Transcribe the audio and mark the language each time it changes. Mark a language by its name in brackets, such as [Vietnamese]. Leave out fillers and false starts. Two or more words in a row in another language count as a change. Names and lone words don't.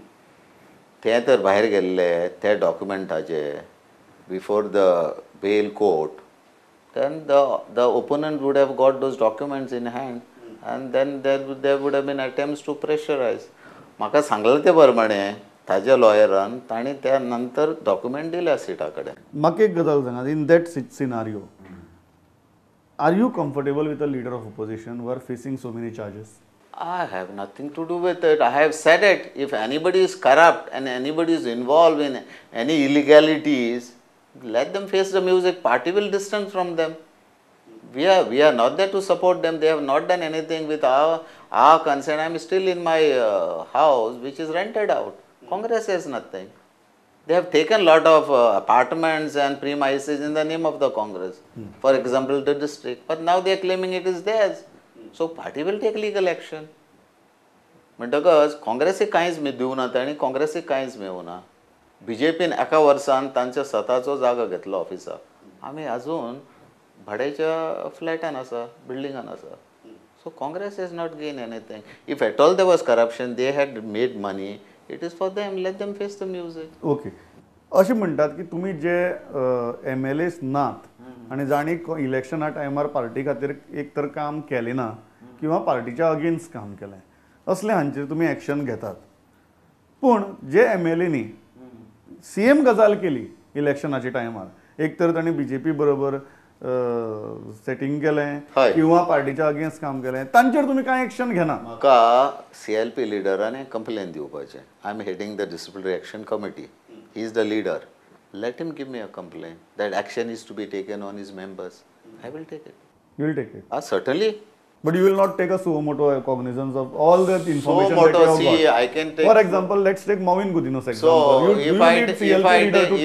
[Konkani] ते तर भायर गेल्ले ते डॉक्युमेंटाचे [English] before the bail court, then the opponent would have got those documents in hand and then there would have been attempts to pressurize. [Konkani] म्हाका सांगलें ते प्रमाणे ताज्या लॉयरान ताणी त्या नंतर डॉक्युमेंट दिल्या सिटा कडेन. म्हाका एक गजाल सांगात [English] in that scenario are you comfortable with a leader of opposition who are facing so many charges? I have nothing to do with it. I have said it. If anybody is corrupt and anybody is involved in any illegalities, let them face the music. Party will distance from them. We are not there to support them. They have not done anything with our consent. I am still in my house, which is rented out. Congress has nothing. They have taken lot of apartments and premises in the name of the Congress. For example, the district. But now they are claiming it is theirs. So party will take legal action. [Konkani] म्हणटकच काँग्रेसीक कांयच दिवं ना आनी काँग्रेसीक कांयच मेळूं ना. बीजेपीन एका वर्सान तांच्या स्वताचो जागो घेतलो ऑफिसाक. आमी आजून भाड्याच्या फ्लॅटान आसा, बिल्डिंगान आसा. [English] So Congress has not gain anything. If at all there was corruption, they had made money, it is for them, let them face the music. ओके. [Konkani] अशें म्हणटात की तुमी जे MLAs नात आनी जाणी इलेक्शना टायमार पार्टी खातीर एक तर काम केलें ना किंवा पार्टीच्या अगेन्स्ट काम केलें, असले हांचेर तुमी एक्शन घेतात. पूण जे MLAंनी सेम गजाल केली इलेक्शनाच्या टायमार, एक तर तांणी BJP बरोबर सेटिंग केलें किंवा पार्टीच्या अगेन्स्ट काम केलें, तांचेर तुमी कांय एक्शन घेना. म्हाका CLP लिडरान कंप्लेन दिवपाचें. [English] I am heading the disciplinary action committee. He is the leader. Let him give me a complaint that action is to be taken on his members. I will take it. You will take it. Certainly. But you will not take a suo moto cognizance of all the information Suo moto, that you have got. I can take. For example, let's take Mawin Gudino's example. So you need CLP leader to